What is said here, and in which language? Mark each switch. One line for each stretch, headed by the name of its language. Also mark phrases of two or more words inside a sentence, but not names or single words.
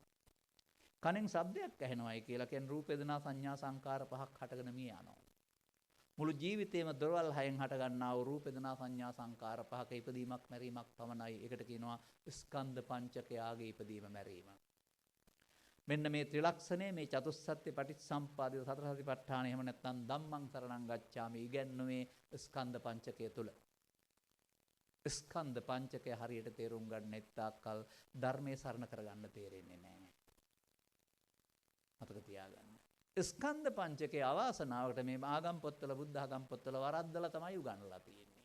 Sinhala: කනෙන් ශබ්දයක් ඇහෙනවායි කියලා කියන්නේ රූප වේදනා සංඥා සංකාර පහක් හටගෙන මිය යනවා. මුළු ජීවිතේම දොරවල් හයෙන් හට ගන්නා වූ රූප වේදනා සංඥා සංකාර පහක ඉපදීමක් මැරීමක් පමණයි. ඒකට කියනවා ස්කන්ධ පංචකයාගේ ඉපදීම මැරීම. මෙන්න මේ ත්‍රිලක්ෂණය, මේ චතුස්සත්‍ය පටිච්චසම්පාදිත සතර සතිපට්ඨාන එහෙම නැත්නම්
Pali: ධම්මං සරණං ගච්ඡාමි
Sinhala: ඉගැන්නුවේ ස්කන්ධ පංචකය තුල. ස්කන්ධ පංචකය හරියට තේරුම් ගන්න නැත්තාකල් ධර්මයේ සරණ කරගන්න තේරෙන්නේ නැහැ. මතක තියාගන්න. ස්කන්ධ පංචකයේ අවාසනාවට මේ ආගම් පොත්වල බුද්ධ ආගම් පොත්වල වරද්දලා තමයි උගන්වලා තියෙන්නේ.